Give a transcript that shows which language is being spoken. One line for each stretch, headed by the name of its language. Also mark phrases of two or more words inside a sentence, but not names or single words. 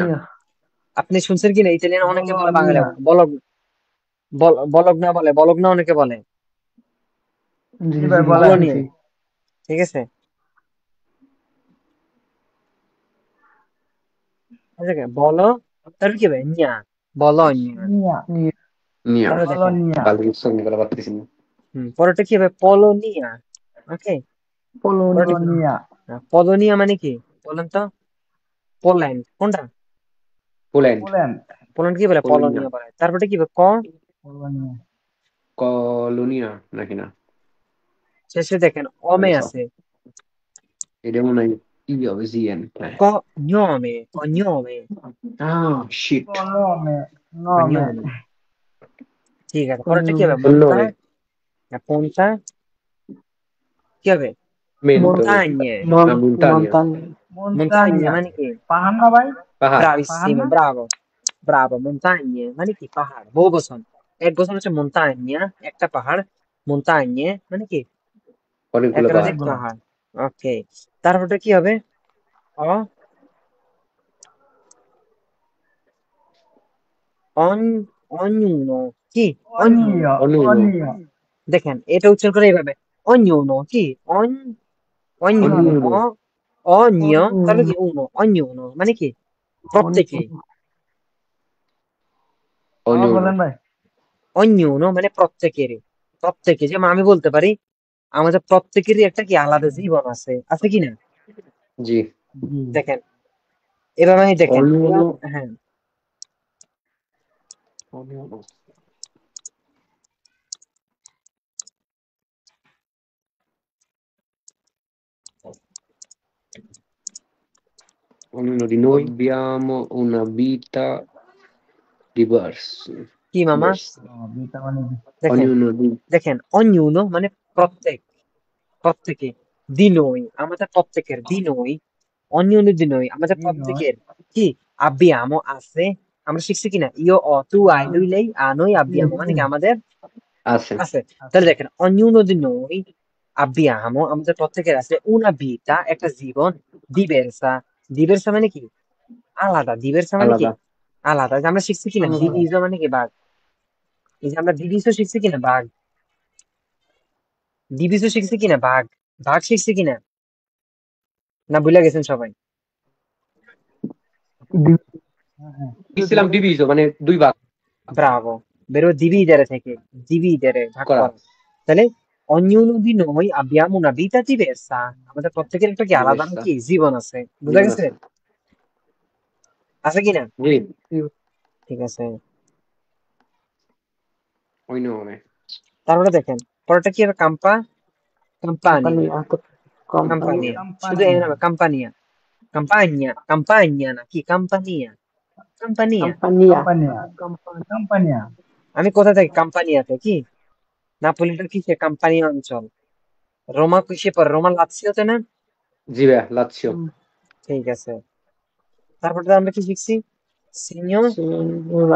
Bangla: আপনি শুনছেন কি না ইতালিয়ান অনেকে বলে বাংলা বলগ বলগ না বলে বলগ না অনেকে বলে জি ভাই, জি বলেন। বলোনিয়া ঠিক আছে বলো তারপর কি হবে নিয়া বলো
Italian: নিয়া Nia.
Bangla: তাহলে দেখেন
Italian: বলোনিয়া Bellissimo quella battesima.
Bangla: পরেরটা কি হবে পলোনিয়া ওকে
Italian: বলোনিয়া
Bangla: পলোনিয়া মানে কি বলেন তো পোল্যান্ড কোনটা
English: Poland.
Bangla: পোল্যান্ড পোল্যান্ড কি বলে
Italian: Polonia.
Bangla: পলোনিয়া বলে তারপরে কি হবে
Italian: পোলোনিয়া Colonia নাকি না?
Bangla: শেষে দেখেন অমে আচ্ছা। আছে এটা মনে হয় ই হবে জিএন।
Italian: কgnome
English: Shit.
Italian: নমে
Bangla: cognome ঠিক আছে পরেরটা কি হবে
Italian: Cognome.
Bangla: পন্তা কি হবে
Italian: Mento. montagne Montagna.
Bangla: montagne মানে কি পাহাড় না ভাই পাহাড়।
Italian: bravissimo bravo montagne
Bangla: মানে কি পাহাড় বহু বচন এক বচন হচ্ছে montagne একটা পাহাড় montagne মানে কি অনেকগুলো একাধিক পাহাড়। পাহাড় ওকে তারপরটা কি হবে অ অন ognuno কি ognuno
Italian: অনিয় অনুনো অনিয়
Bangla: দেখেন এটা উচ্চারণ করে এইভাবে ognuno কি ognuno
Italian: অনুনো
Bangla: ognuno তাহলে কি uno ognuno মানে কি প্রত্যেকে আবার
Italian: অনুনো
Bangla: বলেন ভাই ognuno মানে প্রত্যেকে যেমন আমি বলতে পারি আমাদের প্রত্যেকেরই একটা কি আলাদা জীবন আছে কি না জি জি দেখেন এভাবে আমি দেখেন
Italian: অনুনো
Bangla: হ্যাঁ
Italian: অনুনো Ognuno di noi abbiamo una vita diversa.
Bangla: কি মামা
Italian: diversa.
Bangla: বিটা মানে দেখেন
Italian: Ognuno di
Bangla: দেখেন ognuno মানে প্রত্যেকে দিনই আমাদের প্রত্যেকের দিনই
Italian: ognuno di noi
Bangla: আমাদের জি নয় প্রত্যেকের কি abbiamo আছে আমরা শিখছি কিনা
Italian: io ho tu hai lui lei ha noi abbiamo
Bangla: মানে কি আমাদের Asse. আছে তাহলে দেখেন
Italian: ognuno di noi abbiamo
Bangla: আমাদের প্রত্যেকের আছে
Italian: una vita
Bangla: একটা জীবন diversa মানে কি আলাদা diversa মানে কি
Italian: Allora,
Bangla: আলাদা যে আমরা শিখছি কিনা diviso মানে কি ভাগ এই যে আমরা diviso শিখছি কিনা ভাগ diviso শিখছি কিনা ভাগ শিখছি কিনা না ভুলে গেছেন সবাই Islam diviso মানে দুই ভাগ ব্রাভো বেরো dividere থেকে dividere ভাগ করা করা তাহলে
Italian: ognuno di noi abbiamo una vita diversa
Bangla: আমাদের প্রত্যেকের একটা কি আলাদা
Italian: diversa.
Bangla: কি জীবন আছে বুঝা জীবন গেছে আছে আছে কিনা জি ঠিক আছে ওই নয় তারপরে দেখেন পরেরটা কি হবে campani
Italian: Compagnia,
Bangla: শুধু কোম্পানি এই নামে campagna না কি campania
Italian: compagnia, কোম্পানিয়া
Bangla: আমি কোথা থেকে কাম্পানিয়াতে কি নাপোলিটা কিসে কাম্পানিয়া অঞ্চল রোমা কিসে পড়ে রোমা লাৎসিওতে না জি ভাইয়া লাৎসিও ঠিক আছে তারপরে আমরা কি শিখছি সিনিয়র
Italian: signora,